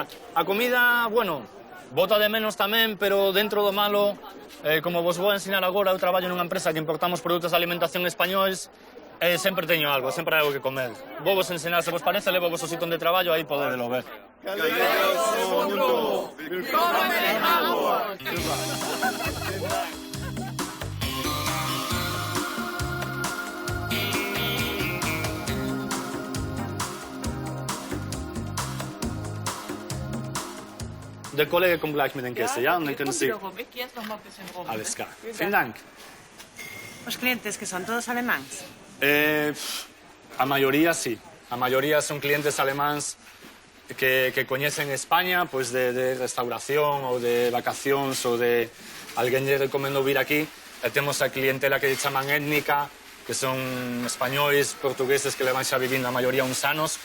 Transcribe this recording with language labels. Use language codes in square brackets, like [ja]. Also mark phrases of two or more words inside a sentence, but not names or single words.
[gl] A comida, bueno, bota de menos tamén, pero dentro do malo, como vos vou a ensinar agora, eu traballo nunha empresa que importamos produtos de alimentación españois, sempre teño algo, sempre hai algo que comer. Vou vos ensinar, se vos parece, levo vos o sitio onde traballo, aí podedelo ver. Galegos no mundo, [de] willkommen in Hamburg! Der Kollege kommt gleich mit den Gästen, ja? Und dann können Sie... Alles klar. Vielen Dank. [gl] Os clientes que son todos alemáns? A maioría sí. A maioría son clientes alemáns que coñecen España, pues de restauración ou de vacacións ou de alguén lle recomendou vir aquí. E temos a clientela que lle chaman étnica, que son españois, portugueses que levan xa vivindo a maioría uns anos.